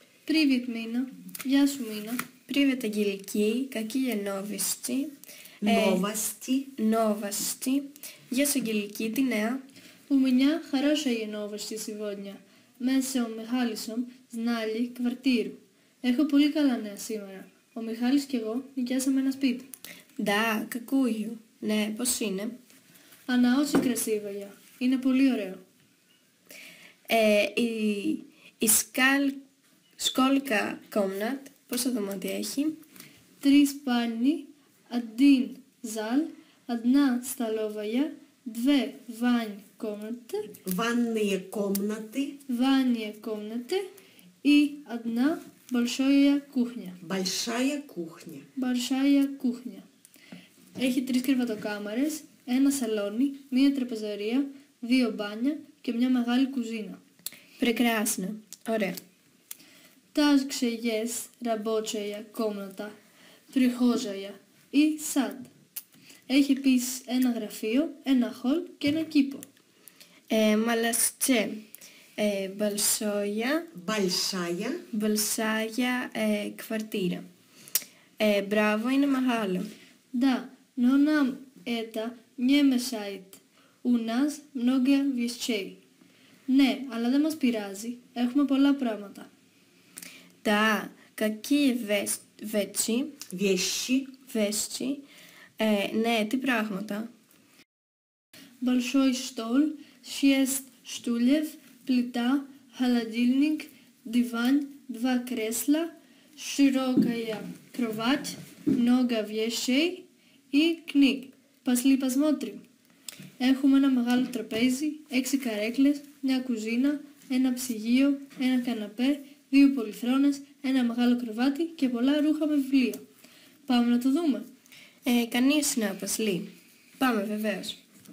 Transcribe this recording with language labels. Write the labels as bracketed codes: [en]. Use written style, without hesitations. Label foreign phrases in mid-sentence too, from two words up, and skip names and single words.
[ru] Привет, Мина. [el] Γεια σου, Μίνα. [ru] Привет, Αγγελική. Какие новости? Новости. [el] Γεια σου, Αγγελική. Τι νέα? [ru] У меня хорошие новости сегодня. Мы с Михάλισом знали квартиру. [el] Έχω πολύ καλά νέα σήμερα. Ο Μιχάλης και εγώ νοικιάσαμε ένα σπίτι. [ru] Да, какую? [el] Ναι, πώς είναι? [ru] Она очень красивая. [el] Είναι πολύ ωραίο. [ru] Сколько комнат? [el] Πόσα δωμάτια έχει? [ru] 3 спальни, 1 зал, 1 столовая, 2 Ванные комнаты и 1 большая кухня. Большая кухня. [el] Έχει 3 κρεβατοκάμαρες, ένα σαλόνι, μία τραπεζαρία, 2 μπάνια και μια μεγάλη κουζίνα. [ru] Прекрасно. Ωραία. Также есть рабочая комната, прихожая и сад. [el] Έχει επίσης ένα γραφείο, ένα χολ και ένα κήπο. Μαλαστσέ. [ru] Большая квартира. [el] Μπράβο, είναι μεγάλο. [ru] Да, но нам это не mешает. У нас много вещей. [el] Ναι, αλλά δεν μας πειράζει. Έχουμε πολλά πράγματα. [ru] Да, какие вещи? [el] Ναι, τι πράγματα? [ru] Большой стол, 6 стульев, плита, холодильник, диван, 2 кресла, широкая кровать, много вещей и книг. Пошли посмотрим. [el] Έχουμε ένα μεγάλο τραπέζι, 6 καρέκλες, μια κουζίνα, ένα ψυγείο, ένα καναπέ, 2 πολυθρόνες, ένα μεγάλο κρεβάτι και πολλά ρούχα με βιβλία. Πάμε να το δούμε. Κανείς να απασλεί. Πάμε βεβαίως.